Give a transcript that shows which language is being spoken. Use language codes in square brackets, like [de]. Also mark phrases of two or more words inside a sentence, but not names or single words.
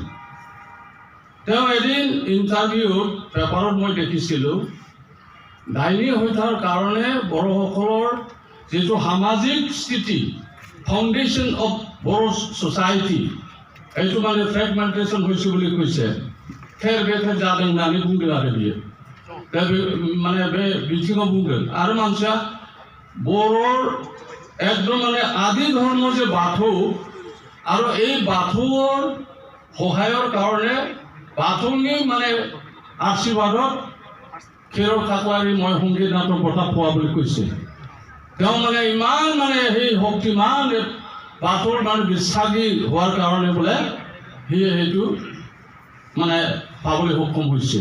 [as] তেওঁ এদিন ইণ্টাৰভিউত পেপাৰত মই দেখিছিলোঁ, ডাইনী হত্যাৰ কাৰণে বড়োসকলৰ যিটো সামাজিক স্থিতি, [en] foundation of Bodo society, [as] এইটো মানে ফ্ৰেগমেণ্টেশ্যন হৈছে বুলি কৈছে। [brx] খেৰ বেথেৰ जादों होननानै बुंदों आरो बियो दा माने बे बिथिङाव बुंदों। आरो मानसिया बर'र एकदम माने आदि धर्म जे बाथौ [as] আৰু এই বাথৌৰ সহায়ৰ কাৰণে বাথৌনি মানে আশীৰ্বাদত ক্ষীৰৰ কাকলাৰী মই সংগীত নাটক বঁটা পোৱা বুলি কৈছে। তেওঁ মানে ইমান মানে সেই শক্তিমান বাথৌৰ মানে বিশ্বাসী হোৱাৰ কাৰণে বোলে সি সেইটো মানে পাবলৈ সক্ষম হৈছে।